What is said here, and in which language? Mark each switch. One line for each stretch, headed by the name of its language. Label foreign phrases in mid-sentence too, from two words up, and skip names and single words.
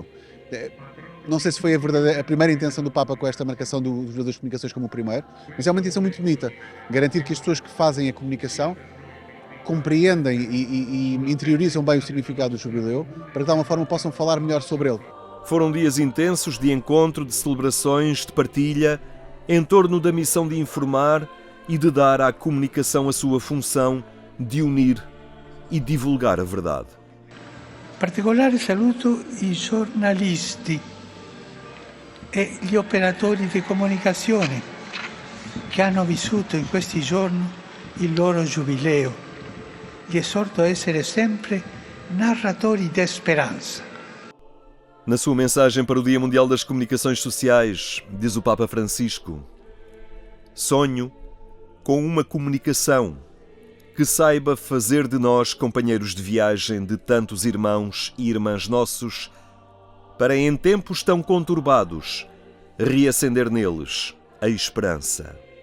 Portuguese: Não sei se foi a primeira intenção do Papa com esta marcação do Jubileu das Comunicações como o primeiro, mas é uma intenção muito bonita, garantir que as pessoas que fazem a comunicação compreendem e interiorizam bem o significado do Jubileu, para que de alguma forma possam falar melhor sobre ele. Foram dias intensos de encontro, de celebrações, de partilha, em torno da missão de informar e de dar à comunicação a sua função de unir e divulgar a verdade.
Italian: Particolare saluto i giornalisti e gli operatori di comunicazione che hanno vissuto in questi giorni il loro giubileo. Li esorto a essere sempre narratori
Portuguese: de esperança. Na sua mensagem para o Dia Mundial das Comunicações Sociais, diz o Papa Francisco: sonho com uma comunicação que saiba fazer de nós companheiros de viagem de tantos irmãos e irmãs nossos, para em tempos tão conturbados reacender neles a esperança.